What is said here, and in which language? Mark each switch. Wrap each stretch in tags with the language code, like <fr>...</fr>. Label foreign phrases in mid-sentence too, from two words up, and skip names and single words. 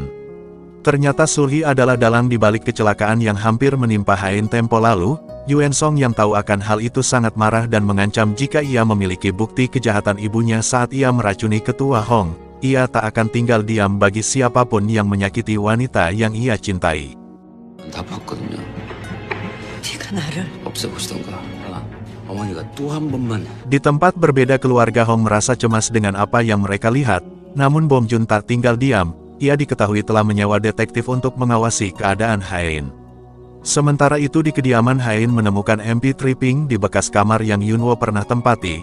<id>Ternyata Sulhi adalah dalang di balik kecelakaan yang hampir menimpa Hain tempo lalu. Yuen Song yang tahu akan hal itu sangat marah dan mengancam jika ia memiliki bukti kejahatan ibunya saat ia meracuni ketua Hong. ia tak akan tinggal diam bagi siapapun yang menyakiti wanita yang ia cintai.</id> <ko>다 봤거든요. 네가 나를 없애보시던가. 어머니가 또 한 번만.</ko> <id>Di tempat berbeda, keluarga Hong merasa cemas dengan apa yang mereka lihat. Namun Bom Jun tak tinggal diam. Ia diketahui telah menyewa detektif untuk mengawasi keadaan Hain. Sementara itu di kediaman Hain menemukan MP3 Pink di bekas kamar yang Yunwo pernah tempati.</id>